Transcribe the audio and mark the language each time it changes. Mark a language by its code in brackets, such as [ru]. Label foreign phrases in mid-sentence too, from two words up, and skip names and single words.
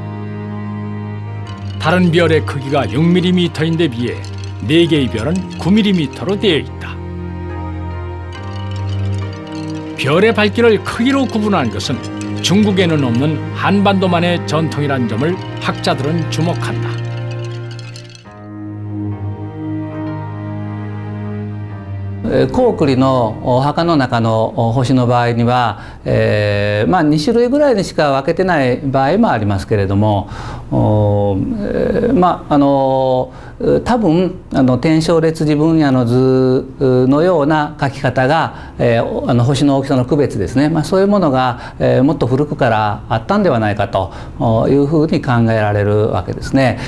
[ko] 다른 별의 크기가 6mm인데 비해 4개의 별은 9mm로 되어 있다. 별의 밝기를 크기로 구분하는 것은 중국에는 없는 한반도만의 전통이라는 점을 학자들은 주목한다. [ja] 高句麗のお墓の中の星の場合には、2種類ぐらいにしか分けてない場合もありますけれども、多分天正列次分野の図のような書き方が、星の大きさの区別ですね、そういうものが、もっと古くからあったんではないかというふうに考えられるわけですね。